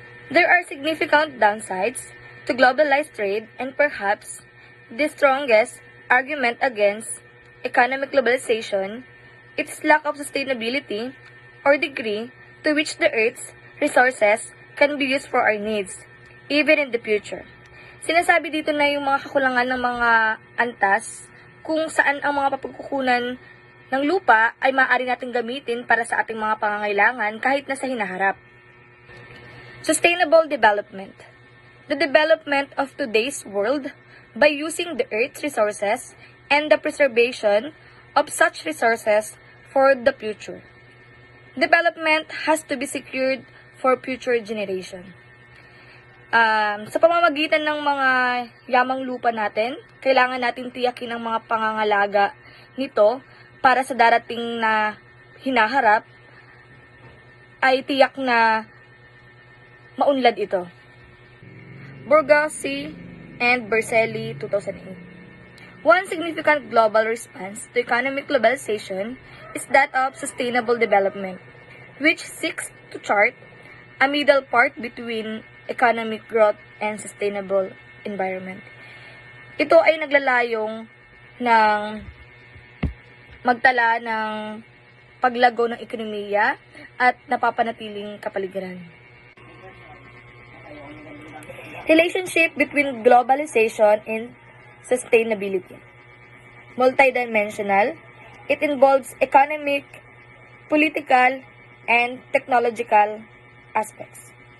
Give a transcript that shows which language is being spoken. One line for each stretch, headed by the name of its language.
English: There are significant downsides to globalized trade, and perhaps the strongest argument against economic globalization is its lack of sustainability or degree to which the Earth's resources can be used for our needs, even in the future.
Filipino: Sinasabi dito na yung mga kakulangan ng mga antas kung saan ang mga papagkukunan ng lupa ay maaari natin gamitin para sa ating mga pangangailangan kahit na sa hinaharap.
English: Sustainable development. The development of today's world by using the Earth's resources and the preservation of such resources for the future. Development has to be secured for future generation.
Filipino: Sa pamamagitan ng mga yamang lupa natin, kailangan natin tiyakin ang mga pangangalaga nito para sa darating na hinaharap ay tiyak na maunlad ito.
English: Borghese and Berselli, 2008. One significant global response to economic globalization is that of sustainable development, which seeks to chart a middle part between economic growth and sustainable environment.
Filipino: Ito ay naglalayong ng magtala ng paglago ng ekonomiya at napapanatiling kapaligiran.
English: Relationship between globalization and sustainability. Multidimensional, it involves economic, political, and technological aspects.